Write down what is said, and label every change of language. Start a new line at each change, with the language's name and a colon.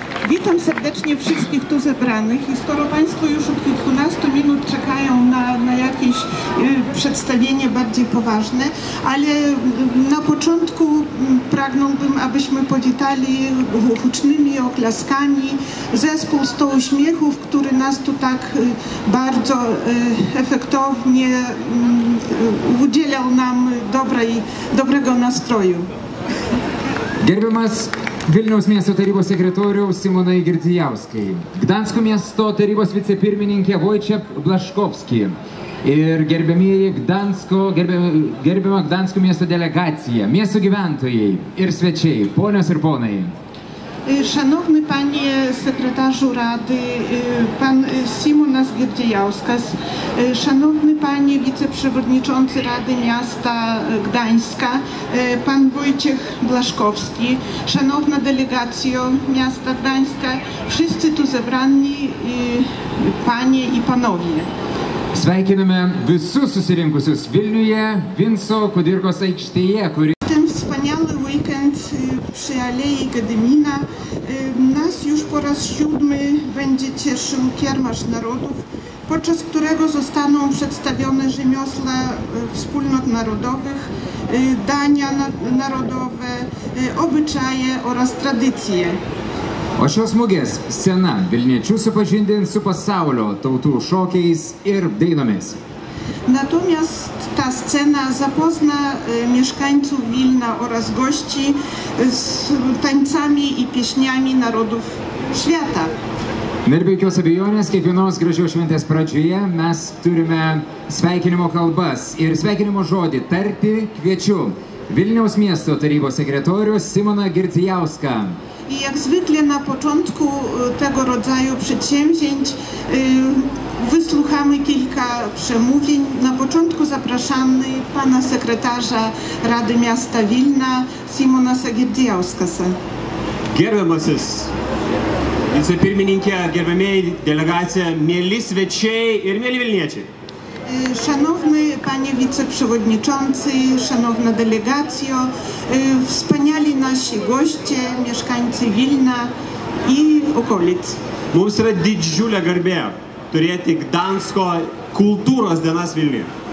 Polish: Witam serdecznie wszystkich tu zebranych i skoro Państwo już od kilkunastu minut czekają na jakieś przedstawienie bardziej poważne, ale na początku pragnąłbym, abyśmy powitali hucznymi oklaskami zespół 100 uśmiechów, który nas tu tak bardzo efektownie udzielał nam dobrego nastroju.
Lithuanian: Gerbiamas Vilniaus miesto tarybos sekretoriaus Simonai Girdzijauskai, Gdansko miesto tarybos vicepirmininkė Wojciech Blaszkowski ir gerbiama Gdansko miesto delegacija, miesto gyventojai ir svečiai, ponios ir ponai.
Polish: Szanowny Panie Sekretarzu Rady, Pan Simonas Girdzijauskas, Szanowny Panie Wiceprzewodniczący Rady Miasta Gdańska, Pan Wojciech Blaszkowski, Szanowna Delegacjo Miasta Gdańska, wszyscy tu zebrani Panie i Panowie.
Lithuanian: Sveikiname visus susirinkusius Vilniuje, Vinco Kudirkos aikštėje, kuri...
Polish: Ten wspaniały weekend przy Alei Gedymina nas już po raz 7 będzie cieszył Kiermasz Narodów, podczas którego zostaną przedstawione rzemiosła wspólnot narodowych, dania narodowe, obyczaje oraz tradycje.
Lithuanian: O šios mugės scena vilniečių supažindins su pasaulio tautų šokiais ir dainomis.
Polish: Natomiast ta scena zapozna mieszkańców Wilna oraz gości z tańcami i pieśniami narodów świata.
Lithuanian: Ir be jokios abejonės, kiekvienos gražios šventės pradžioje mes turime sveikinimo kalbas ir sveikinimo žodį tarti kviečiu Vilniaus miesto tarybos sekretorių Simoną Girdzijauską.
Polish: I jak zwykle na początku tego rodzaju przedsięwzięć wysłuchamy kilka przemówień. Na początku zapraszamy pana sekretarza Rady Miasta Wilna, Simonasa Girdzijauskasa.
Lithuanian: Gerbiamasis vicepirmininkė, gerbėmėjai delegacija, mieli svečiai ir mieli Vilniečiai.
Polish: Szanowny Panie Wiceprzewodniczący, Szanowna Delegacjo, wspaniali nasi goście, mieszkańcy Wilna i okolic.
Lithuanian: Mums yra didžiulė garbė turėti Gdansko kultūros dienas Vilniuje.